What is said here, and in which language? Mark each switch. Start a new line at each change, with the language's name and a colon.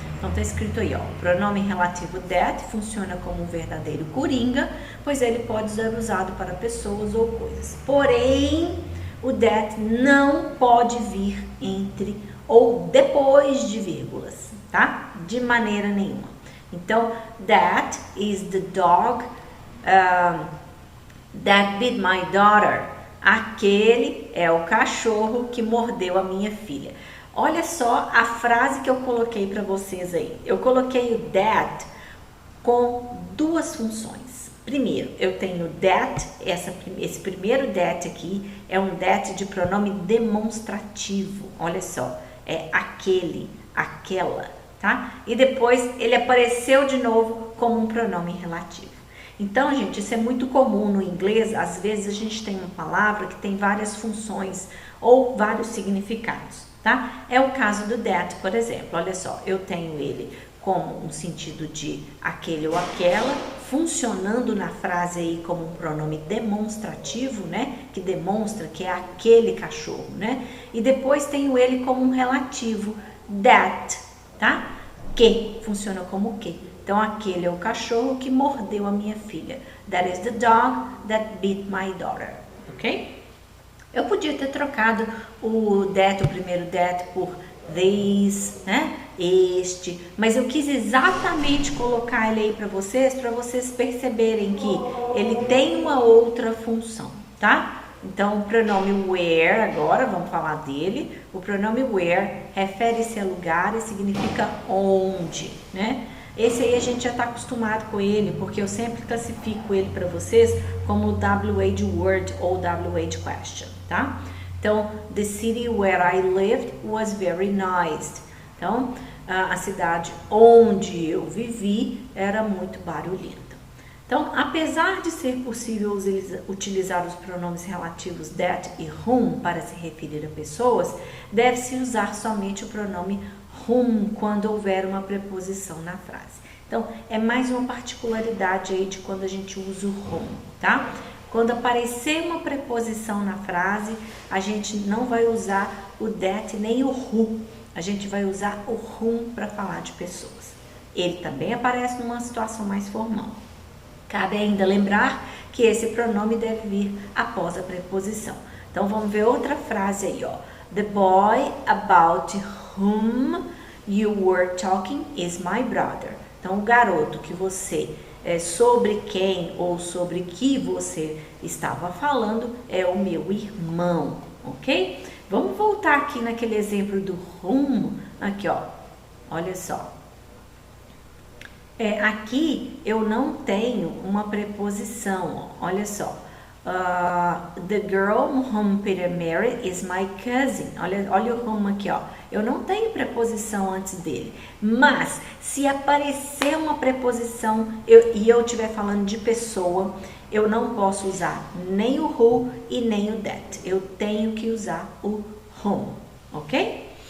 Portuguese: Então, tá escrito aí, ó, o pronome relativo that funciona como um verdadeiro coringa, pois ele pode ser usado para pessoas ou coisas. Porém, o that não pode vir entre ou depois de vírgulas, tá? De maneira nenhuma.
English: Então, that is the dog that bit my daughter.
Portuguese: Aquele é o cachorro que mordeu a minha filha. Olha só a frase que eu coloquei para vocês aí. Eu coloquei o that com duas funções. Primeiro, eu tenho that, esse primeiro that aqui é um that de pronome demonstrativo. Olha só, é aquele, aquela, tá? E depois ele apareceu de novo como um pronome relativo. Então, gente, isso é muito comum no inglês. Às vezes a gente tem uma palavra que tem várias funções ou vários significados, tá? É o caso do that, por exemplo. Olha só, eu tenho ele como um sentido de aquele ou aquela, funcionando na frase aí como um pronome demonstrativo, né? Que demonstra que é aquele cachorro, né? E depois tenho ele como um relativo, that, tá? Que funciona como que. Então, aquele é o cachorro que mordeu a minha filha.
English: That is the dog that bit my daughter, ok?
Portuguese: Eu podia ter trocado o primeiro that por this, né? Este, mas eu quis exatamente colocar ele aí para vocês perceberem que ele tem uma outra função, tá? Então, o pronome where, agora vamos falar dele. O pronome where refere-se a lugar e significa onde, né? Esse aí a gente já está acostumado com ele, porque eu sempre classifico ele para vocês como WH de word ou WH de question, tá?
English: Então, the city where I lived was very nice.
Portuguese: Então, a cidade onde eu vivi era muito barulhenta. Então, apesar de ser possível utilizar os pronomes relativos that e whom para se referir a pessoas, deve-se usar somente o pronome whom quando houver uma preposição na frase. Então, é mais uma particularidade aí de quando a gente usa o whom, tá? Quando aparecer uma preposição na frase, a gente não vai usar o that nem o who. A gente vai usar o whom para falar de pessoas. Ele também aparece numa situação mais formal. Cabe ainda lembrar que esse pronome deve vir após a preposição. Então, vamos ver outra frase aí, ó.
English: The boy about whom you were talking is my brother.
Portuguese: Então, o garoto que você, sobre quem ou sobre que você estava falando é o meu irmão, ok? Vamos voltar aqui naquele exemplo do whom, aqui ó, olha só. Aqui eu não tenho uma preposição, ó, olha só.
English: The girl whom Peter married is my cousin.
Portuguese: Olha o whom aqui, ó. Eu não tenho preposição antes dele. Mas, se aparecer uma preposição e eu estiver falando de pessoa, eu não posso usar nem o who e nem o that. Eu tenho que usar o whom, ok?